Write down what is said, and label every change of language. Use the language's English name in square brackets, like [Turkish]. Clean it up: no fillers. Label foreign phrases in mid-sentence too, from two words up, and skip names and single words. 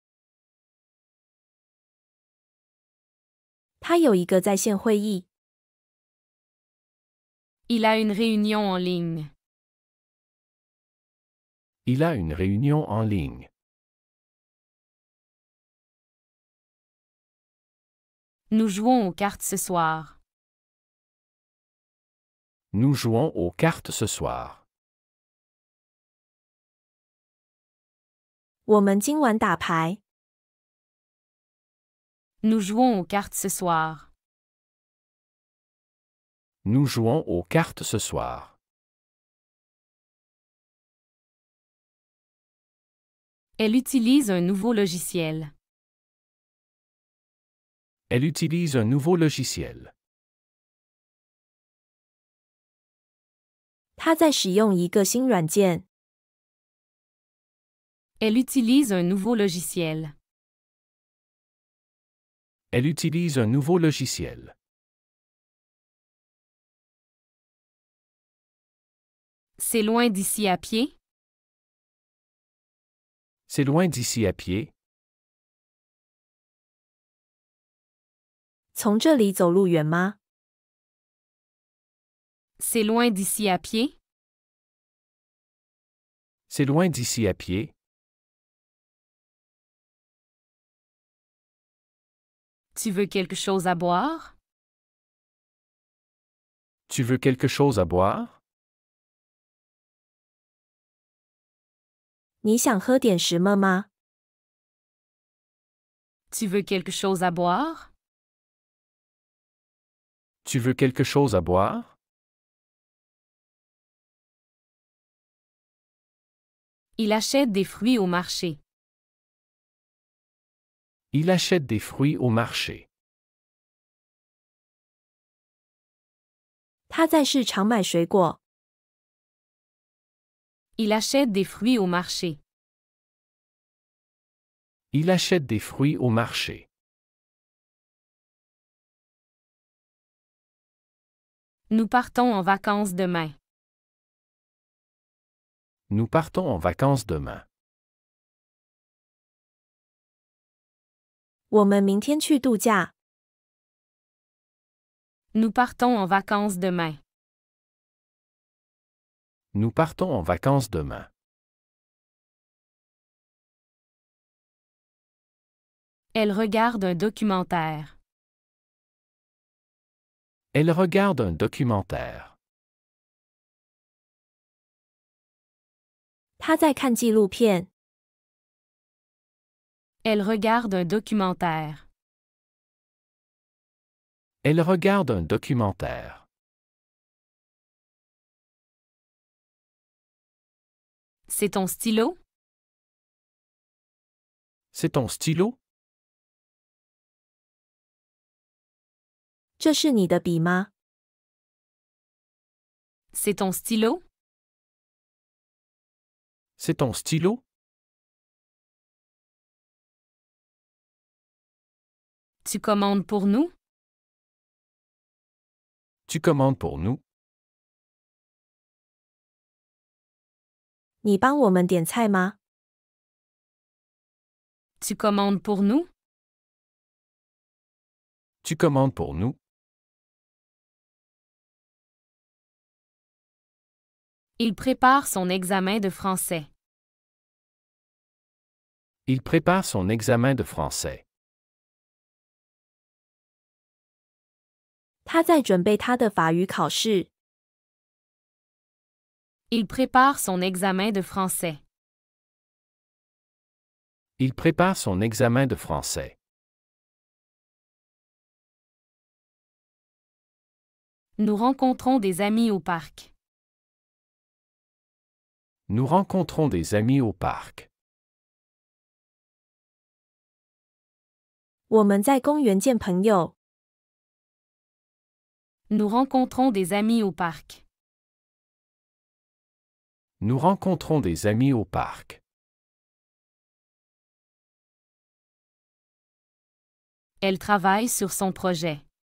[Chinese] 他有一个在线会议。 [French] Il a une réunion en ligne. Il a une réunion en ligne. Nous jouons aux cartes ce soir. Nous jouons aux cartes ce soir. [Chinese] 我们今晚打牌。 [French] Nous jouons aux cartes ce soir. Nous jouons aux cartes ce soir. Elle utilise un nouveau logiciel. Elle utilise un nouveau logiciel. [Chinese] 他在使用一个新软件。 [French] Elle utilise un nouveau logiciel. Elle utilise un nouveau logiciel. C'est loin d'ici à pied? C'est loin d'ici à pied? [Chinese] 从这里走路远吗？ [French] C'est loin d'ici à pied? C'est loin d'ici à pied? Tu veux quelque chose à boire? Tu veux quelque chose à boire? [Chinese] 你想喝点什么吗？ [French] Tu veux quelque chose à boire? Tu veux quelque chose à boire? Il achète des fruits au marché. Il achète des fruits au marché. [Chinese] 他在市场买水果。 [French] Il achète des fruits au marché. Il achète des fruits au marché. Nous partons en vacances demain. Nous partons en vacances demain. [Chinese] 我们明天去度假。 [French] Nous partons en vacances demain. Nous partons en vacances demain. Elle regarde un documentaire. Elle regarde un documentaire. [Chinese] 他在看纪录片。 [French] Elle regarde un documentaire. Elle regarde un documentaire. C'est ton stylo? C'est ton stylo? [Chinese] 这是你的笔吗？ [French] C'est ton stylo? C'est ton stylo? Tu commandes pour nous? Tu commandes pour nous? [Chinese] 你帮我们点菜吗？ [French] Tu commandes pour nous? Tu commandes pour nous? Il prépare son examen de français. Il prépare son examen de français. [Chinese] 他在准备他的法语考试。 [French] Il prépare son examen de français. Il prépare son examen de français. Nous rencontrons des amis au parc. Nous rencontrons des amis au parc. [Chinese] 我们在公园见朋友。 [French] Nous rencontrons des amis au parc. Nous rencontrons des amis au parc. Elle travaille sur son projet.